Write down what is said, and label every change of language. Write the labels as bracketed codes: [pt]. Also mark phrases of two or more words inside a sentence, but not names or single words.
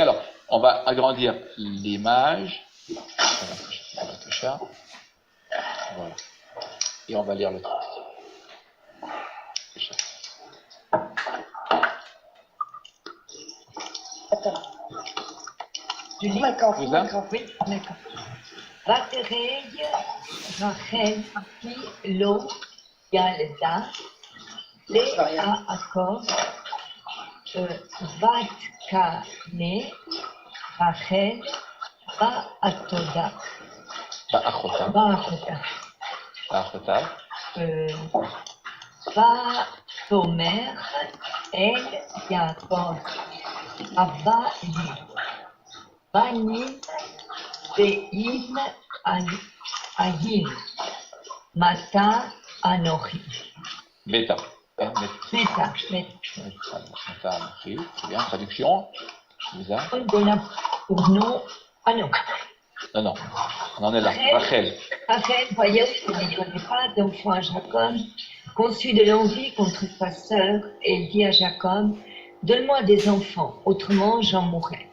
[fr] Alors, on va agrandir l'image. Voilà. Et on va lire le texte. Attends. Je lis. Oui, d'accord. [he] ותראה רחל כי לא ילדה ליעקב ותקנא רחל באחותה. ותאמר אל יעקב אבא לי בנים ואם אהים מתה אנוכי. Meta. Meta. [fr] Très bien, traduction. Lisa. Pour nous, Anouk. Non, on en est là. Rachel. Rachel, voyant qu'il ne donnait pas d'enfant à Jacob, conçut de l'envie contre sa sœur et dit à Jacob, donne-moi des enfants, autrement j'en mourrai.